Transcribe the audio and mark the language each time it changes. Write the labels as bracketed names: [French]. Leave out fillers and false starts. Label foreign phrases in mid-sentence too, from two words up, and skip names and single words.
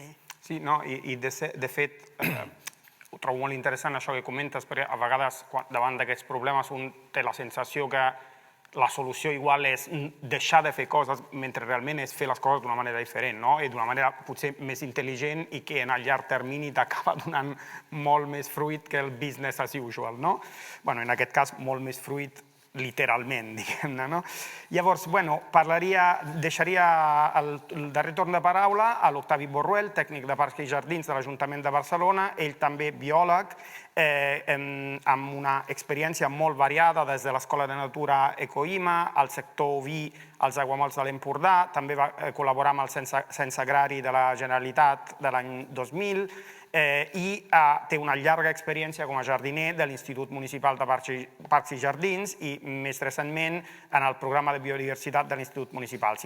[Catalan] Sí, i de fet ho trobo molt interessant això que comentes, perquè a vegades davant d'aquests problemes un té la sensació que la solució igual és deixar de fer coses mentre realment és fer les coses d'una manera diferent i d'una manera potser més intel·ligent i que en el llarg termini t'acaba donant molt més fruit que el [English] business as usual. [Catalan] En aquest cas, molt més fruit literalment, diguem-ne, no? Llavors, deixaria el darrer torn de paraula a l'Octavi Borruel, tècnic de Parcs i Jardins de l'Ajuntament de Barcelona, ell també biòleg, amb una experiència molt variada des de l'Escola de Natura Ecoima, al sector oví, als aiguamolls de l'Empordà, també va col·laborar amb el Cens Agrari de la Generalitat de l'any 2000, i té una llarga experiència com a jardiner de l'Institut Municipal de Parcs i Jardins i més recentment en el programa de biodiversitat de l'Institut Municipal.